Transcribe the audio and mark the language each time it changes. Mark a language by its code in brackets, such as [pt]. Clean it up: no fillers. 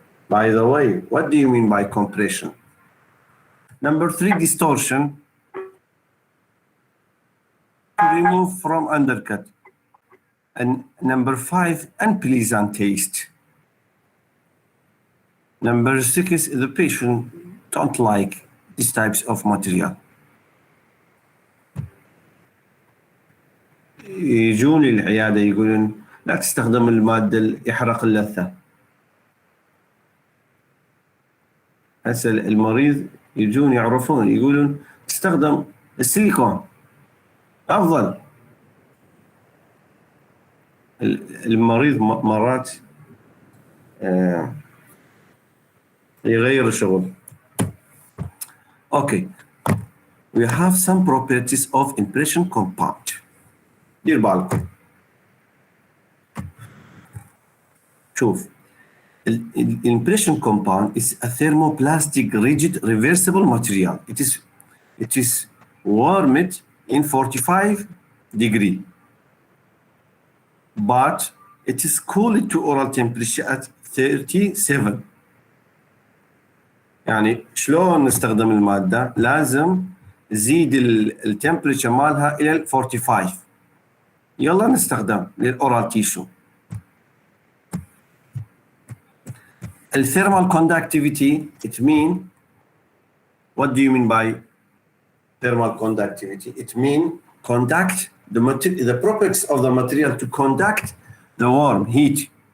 [en] By the way, what do you mean by compression? Number 3, distortion, to remove from undercut. And number 5, unpleasant taste. Number 6, the patient don't like these types of material. [ar] يجون للعيادة يقولون لا تستخدم المادة اللي يحرق اللثة. هسه المريض يجون يعرفون يقولون تستخدم السيليكون أفضل. المريض مرات يغير الشغل. [en] Okay, we have some properties of impression compound. [ar] دير بالكم. شوف, [en] impression compound is a thermoplastic rigid reversible material. It is warmed in 45 degree, but it is cooled to oral temperature at 37. [ar] يعني شلون نستخدم المادة؟ لازم نزيد التمبريتشر مالها إلى 45. يلا نستخدم للأورال تيشو. [en] الثيرمال conductivity, it mean, what do you mean by thermal conductivity? It mean conduct the properties of the material to conduct the warm heat.